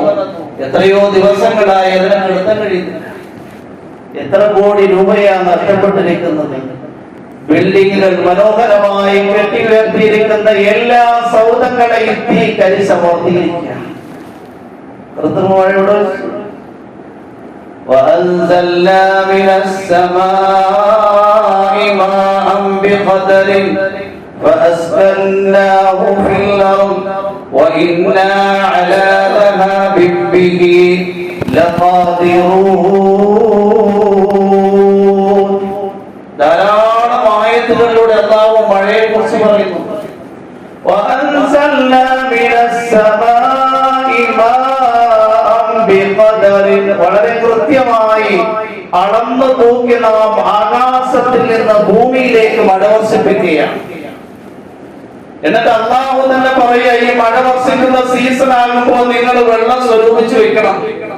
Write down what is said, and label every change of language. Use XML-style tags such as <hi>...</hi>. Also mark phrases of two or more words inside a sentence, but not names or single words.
<ml>എത്രയോ ദിവസങ്ങളായി അതിനെ നിർത്താൻ കഴിയുന്നില്ല. എത്ര കോടി രൂപയാണ് നഷ്ടപ്പെട്ടിരിക്കുന്നത്. ബിൽഡിങ്ങുകൾ മനോഹരമായി കെട്ടി ഉയർത്തിയിരിക്കുന്ന എല്ലാ സൗധങ്ങളെയും തീ കരിശമർത്തിയിരിക്കുകയാണ്. കൃത്രിമ മഴയോട്</ml> <ar>وأنزلنا من السماء ماء بقدر فأسكناه في الأرض وإنا على ذهاب به لقادرون.</ar> <ml>ധാരാളം ആയത്തുകളിലൂടെ അല്ലാഹു മഴയെ കുറിച്ച് പറയുന്നു.</ml> <ar>وأنزلنا من السماء</ar> <ml>വളരെ കൃത്യമായി അളന്നു തൂക്കി നാം ആകാശത്തിൽ നിന്ന് ഭൂമിയിലേക്ക് മഴ വർഷിപ്പിക്കുകയാണ്. എന്നിട്ട് അല്ലാഹു തന്നെ പറയുക, ഈ മഴ വർഷിക്കുന്ന സീസൺ ആകുമ്പോൾ നിങ്ങൾ വെള്ളം സ്വരൂപിച്ചു വെക്കണം.</ml>